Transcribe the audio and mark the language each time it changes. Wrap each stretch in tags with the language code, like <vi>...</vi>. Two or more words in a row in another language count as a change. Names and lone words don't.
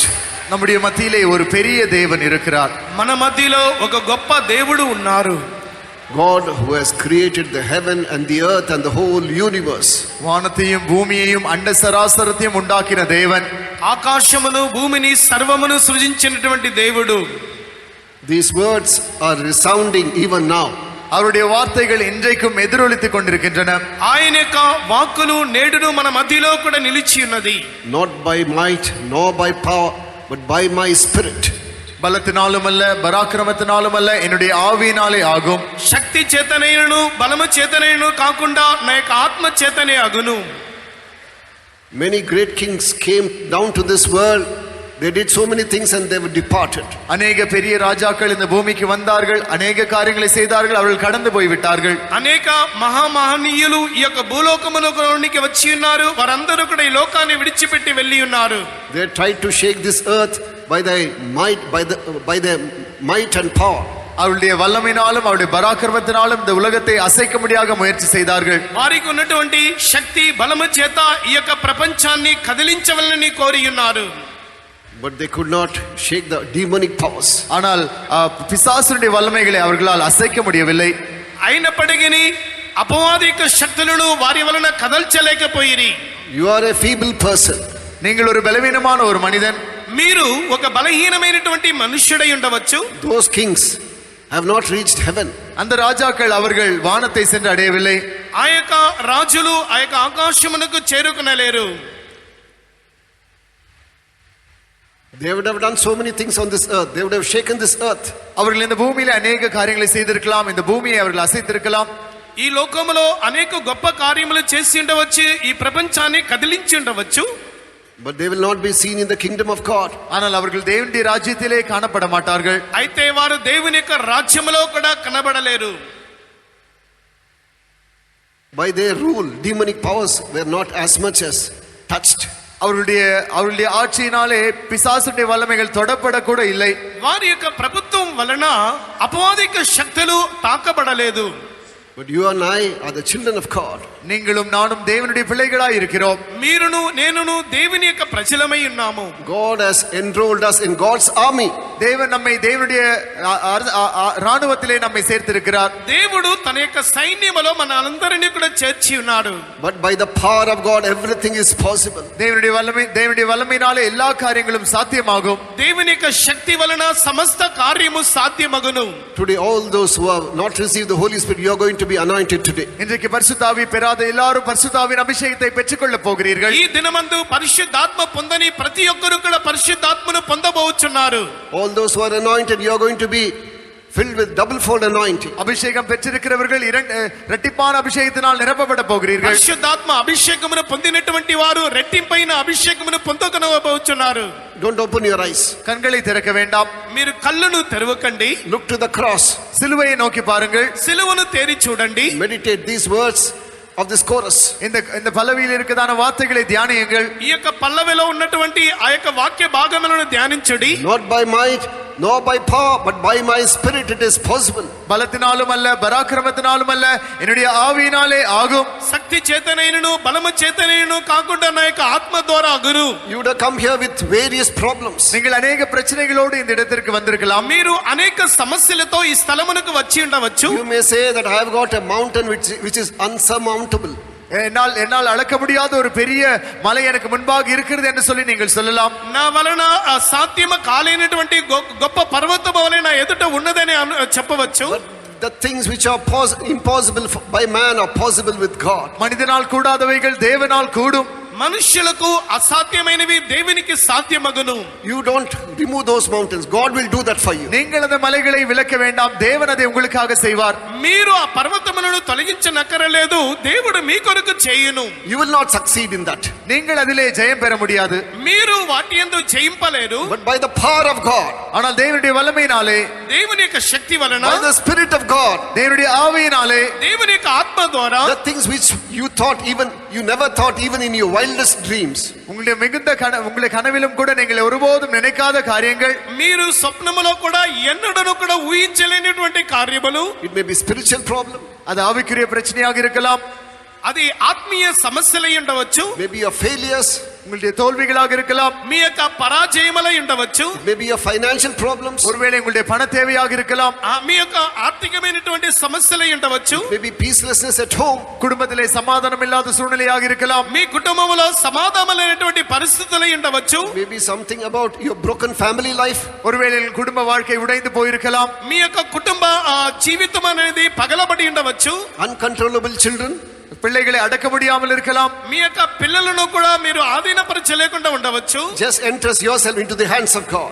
<ta>நம்முடைய மத்தியிலே ஒரு பெரிய தேவன் இருக்கிறார்.</ta> <te>మన మధ్యలో ఒక గొప్ప దేవుడు ఉన్నారు.</te> <en>God who has created the heaven and the earth and the whole universe.</en> <ta>வானத்தையும் பூமியையும் அண்ட சராசரத்தையும் உண்டாக்கின தேவன்.</ta> <te>ఆకాశమును భూమిని సర్వమును సృజించినటువంటి దేవుడు.</te> <en>These words are resounding even now.</en> <ta>அவருடைய வார்த்தைகள் இன்றைக்கும் எதிரொலித்துக் கொண்டிருக்கின்றன.</ta> <te>ఆయన యొక్క వాక్కులు నేడును మన మధ్యలో కూడా నిలిచి ఉన్నది.</te> <en>Not by might nor by power but by my spirit.</en> <ta>பலத்தினாலும் அல்ல பராக்கிரமத்தினாலும் அல்ல என்னுடைய ஆவியினாலே ஆகும்.</ta> <te>శక్తి చేతనైనను బలము చేతనైనను కాకుండా నా యొక్క ఆత్మ చేతనే అగును.</te> <en>Many great kings came down to this world They did so many things and they were departed.</en> <ta>அநேக பெரிய ராஜாக்கள் இந்த பூமிக்கு வந்தார்கள், அநேக காரியங்களை செய்தார்கள், அவர்கள் கடந்து போய் விட்டார்கள்.</ta> <te>అనేక మహామహనీయులు ఈ యొక్క భూలోకములోనికి వచ్చి ఉన్నారు. వారందరూ కూడా ఈ లోకాన్ని విడిచిపెట్టి వెళ్ళి ఉన్నారు.</te> <en>They tried to shake this earth by their might and power.</en> <ta>அவருடைய வல்லமையினாலும் அவருடைய பராக்கிரமத்தினாலும் இந்த உலகத்தை அசைக்க முடியாத முயற்சி செய்தார்கள்.</ta> <te>వారికి ఉన్నటువంటి శక్తి బలము చేత ఈ యొక్క ప్రపంచాన్ని కదిలించవలనని కోరి ఉన్నారు.</te> <en>But they could not shake the demonic powers.</en> <ta>ஆனால் பிசாசுடைய வல்லமைகளை அவர்களால் அசைக்க முடியவில்லை.</ta> <te>అయినప్పటికీ అపవాదిక శక్తులను వారి వలన కదల్చలేకపోయిరి.</te> <en>You are a feeble person.</en> <ta>நீங்கள் ஒரு బలహీనமான ஒரு மனிதன்.</ta> <te>మీరు ఒక బలహీనమైనటువంటి మనుష్యుడై ఉండవచ్చు.</te> <en>Those kings have not reached heaven.</en> <ta>அந்த ராஜாக்கள் அவர்கள் வானத்தை சென்று அடையவில்லை.</ta> <te>ఆ యొక్క రాజులు ఆ యొక్క ఆకాశమునకు చేరుకునలేరు.</te> <en>They would have done so many things on this earth. They would have shaken this earth.</en> <ta>அவர்கள் இந்த பூமியில அநேக காரியங்களை செய்திருக்கலாம், இந்த பூமியை அவர்கள் அசைத்திருக்கலாம்.</ta> <te>ఈ లోకములో అనేక గొప్ప కార్యములు చేసి ఉండవచ్చు, ఈ ప్రపంచాన్ని కదిలించి ఉండవచ్చు.</te> <en>But they will not be seen in the kingdom of God.</en> <ta>ஆனால் அவர்கள் தேவனுடைய ராஜ்யத்திலே காணப்பட மாட்டார்கள்.</ta> <te>అయితే వారు దేవుని యొక్క రాజ్యములో కూడా కనబడలేరు.</te> <en>By their rule, demonic powers were not as much as touched.</en> <ta>அவருடைய ஆட்சியினாலே பிசாசுடைய வல்லமைகள் தொடப்பட கூட இல்லை.</ta> <te>వారి యొక్క ప్రభుత్వం వలన అపవాదిక శక్తులు తాకబడలేదు.</te> <en>But you and I are the children of God.</en> <ta>நீங்களும் நானும் தேவனுடைய பிள்ளைகளாய் இருக்கிறோம்.</ta> <te>మీరును నేనును దేవుని యొక్క ప్రజలమై ఉన్నాము.</te> <en>God has enrolled us in God's army.</en> <ta>தேவன் நம்மை தேவனுடைய ராணுவத்திலே நம்மை சேர்த்திருக்கிறார்.</ta> <te>దేవుడు తన యొక్క సైన్యములో మనందరినీ కూడా చేర్చి ఉన్నాడు.</te> <en>But by the power of God everything is possible.</en> <ta>தேவனுடைய வல்லமையினாலே எல்லா காரியங்களும் சாத்தியமாகும்.</ta> <te>దేవుని యొక్క శక్తి వలన సమస్త కార్యము సాధ్యమగును.</te> <en>Today all those who have not received the Holy Spirit, you are going to be anointed today.</en> <ta>இன்றைக்கு பரிசுத்தாவி பெறாத எல்லாரும் பரிசுத்தாவின் அபிஷேகத்தை பெற்றுக்கொள்ள போகிறீர்கள்.</ta> <te>ఈ దినమందు పరిశుద్ధాత్మ పొందని ప్రతి ఒక్కరు కూడా పరిశుద్ధాత్మను పొందబోచున్నారు.</te> <en>All those who are anointed, you are going to be filled with double fold anointing.</en> <ta>அபிஷேகம் பெற்றிருக்கிறவர்கள் இரட்டிப்பான அபிஷேகத்தினால் நிரப்பப்பட போகிறீர்கள்.</ta> <te>పరిశుద్ధాత్మ అభిషేకమును పొందినటువంటి వారు రెట్టింపైన అభిషేకమును పొందకనబోచున్నారు.</te> <en>Don't open your eyes.</en> <ta>கண்களை திறக்க வேண்டாம்.</ta> <te>మీరు కళ్ళను తెరవకండి.</te> <en>Look to the cross.</en> <ta>சிலுவையை நோக்கி பாருங்கள்.</ta> <te>సిలువను తేరి చూడండి.</te> <en>Meditate these words of this chorus.</en> <ta>இந்த பல்லவியில் இருக்கதான வார்த்தைகளை தியானியுங்கள்.</ta> <te>ఈ యొక్క పల్లవిలో ఉన్నటువంటి ఆ యొక్క వాక్య భాగములను ధ్యానించండి.</te> <en>Not by might nor by power, but by my spirit it is possible.</en> <ta>பலத்தினாலும் அல்ல, பராக்கிரமத்தினாலும் அல்ல, என்னுடைய ஆவியினாலே ஆகும்.</ta> <te>శక్తి చేతనైనను బలము చేతనైనను కాకుండా నా యొక్క ఆత్మ ద్వారా అగును.</te> <en>You would have come here with various problems.</en> <ta>நீங்கள் அநேக பிரச்சனைகளோடு இந்த இடத்திற்கு வந்திருக்கலாம்.</ta> <te>మీరు అనేక సమస్యలతో ఈ స్థలమునకు వచ్చి ఉండవచ్చు.</te> <en>You may say that I have got a mountain which is unsurmountable.</en> <ta>என்னால் அளக்க முடியாத ஒரு பெரிய மலை எனக்கு முன்பாக இருக்கிறது என்று சொல்லி நீங்கள் சொல்லலாம்.</ta> <te>నా వలన సాధ్యమ కాలేనటువంటి గొప్ప పర్వతము వలె నా ఎదుట ఉన్నదని చెప్పవచ్చు.</te> <en>The things which are impossible by man are possible with God.</en> <ta>மனிதனால் கூடாதவைகள் தேவனால் கூடும்.</ta> <te>మనుష్యులకు అసాధ్యమైనవి దేవునికి సాధ్యమగును.</te> <en>You don't remove those mountains. God will do that for you.</en> <ta>நீங்கள் அந்த மலைகளை விலக்க வேண்டாம், தேவன் அதை உங்களுக்காக செய்வார்.</ta> <te>మీరు ఆ పర్వతములను తొలగించనక్కరలేదు, దేవుడు మీ కొరకు చేయును.</te> <en>You will not succeed in that.</en> <ta>நீங்கள் அதிலே ஜெயம் பெற முடியாது.</ta> <te>మీరు వాటి యందు జయింపలేరు.</te> <en>But by the power of God,</en> <ta>ஆனால் தேவனுடைய வல்லமையினாலே,</ta> <te>దేవుని యొక్క శక్తి వలన,</te> <en>by the spirit of God,</en> <ta>தேவனுடைய ஆவியினாலே,</ta> <te>దేవుని యొక్క ఆత్మ ద్వారా,</te> <en>the things which you never thought even in your wildest dreams,</en> <ta>உங்களுடைய உங்களுடைய கனவிலும் கூட நீங்கள் ஒருபோதும் நினைக்காத காரியங்கள்,</ta> <te>మీరు స్వప్నములో కూడా ఎన్నడను కూడా ఊహించలేనటువంటి కార్యములు,</te> <en>it may be spiritual problem,</en> <ta>அது ஆவிக்குரிய பிரச்சனையாக இருக்கலாம்,</ta> <te>అది ఆత్మీయ సమస్యలై ఉండవచ్చు,</te> <en>maybe your failures,</en> <ta>உங்களுடைய தோல்விகளாக இருக்கலாம்,</ta> <te>మీ యొక్క పరాజయములై ఉండవచ్చు,</te> <en>maybe your financial problems,</en> <ta>ஒருவேளை உங்களுடைய பண தேவையாக இருக்கலாம்,</ta> <te>మీ యొక్క ఆర్థికమైనటువంటి సమస్యలై ఉండవచ్చు,</te> <en>maybe peacelessness at home,</en> <ta>குடும்பத்திலே சமாதானம் இல்லாத சூழ்நிலையாக இருக்கலாம்,</ta> <te>మీ కుటుంబములో సమాధానమైనటువంటి పరిస్థితులై ఉండవచ్చు,</te> <en>maybe something about your broken family life,</en> <ta>ஒருவேளை குடும்ப வாழ்க்கை உடைந்து போயிருக்கலாம்,</ta> <te>మీ యొక్క కుటుంబ జీవితం అనేది పగలబడి ఉండవచ్చు,</te> <en>uncontrollable children,</en> <ta>பிள்ளைகளை அடக்க முடியாமல் இருக்கலாம்.</ta> <te>మీ యొక్క పిల్లలను కూడా మీరు ఆధీనపరచలేకుండా ఉండవచ్చు.</te> <en>Just entrust yourself into the hands of God.</en>